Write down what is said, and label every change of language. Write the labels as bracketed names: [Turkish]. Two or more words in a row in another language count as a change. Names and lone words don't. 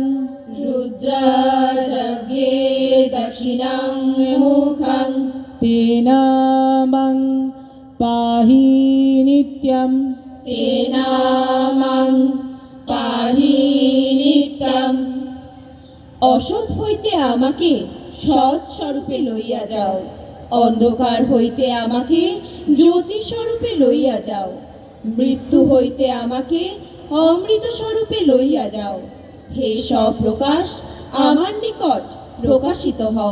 [Sanskrit] रुद्रजज्ञे दक्षिणं मुखं तेन मं पाहि नित्यं तेन मं पाहि नित्यम् [Bangla] অসৎ হইতে আমাকে সৎ স্বরূপে লইয়া যাও, অন্ধকার হইতে আমাকে জ্যোতি স্বরূপে লইয়া যাও, মৃত্যু হইতে আমাকে অমৃত স্বরূপে লইয়া যাও। হে স্বপ্রকাশ, আমার নিকট প্রকাশিত হও।